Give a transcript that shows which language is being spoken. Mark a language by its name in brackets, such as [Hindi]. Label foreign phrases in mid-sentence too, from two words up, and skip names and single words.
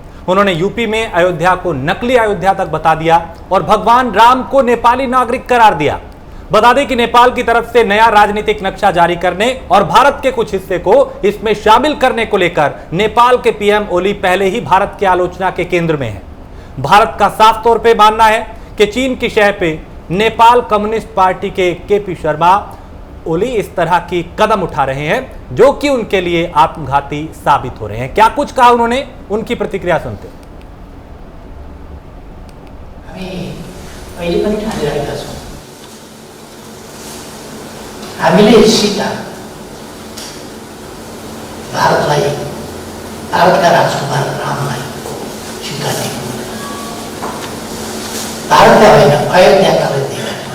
[Hindi] उन्होंने यूपी में अयोध्या को नकली अयोध्या तक बता दिया और भगवान राम को नेपाली नागरिक करार दिया। बता दें कि नेपाल की तरफ से नया राजनीतिक नक्शा जारी करने और भारत के कुछ हिस्से को इसमें शामिल करने को लेकर नेपाल के पीएम ओली पहले ही भारत की आलोचना के केंद्र में है। भारत का साफ तौर पे मानना है कि चीन की शह पे नेपाल कम्युनिस्ट पार्टी के केपी शर्मा ओली इस तरह की कदम उठा रहे हैं जो कि उनके लिए आत्मघाती साबित हो रहे हैं। क्या कुछ कहा उन्होंने, उनकी प्रतिक्रिया सुनते। [Nepali] हामीले सीता भारतलाई, भारतका राजकुमार रामलाई सीता दिएको, भारतका होइन अयोध्याकालाई दिएका थियौँ।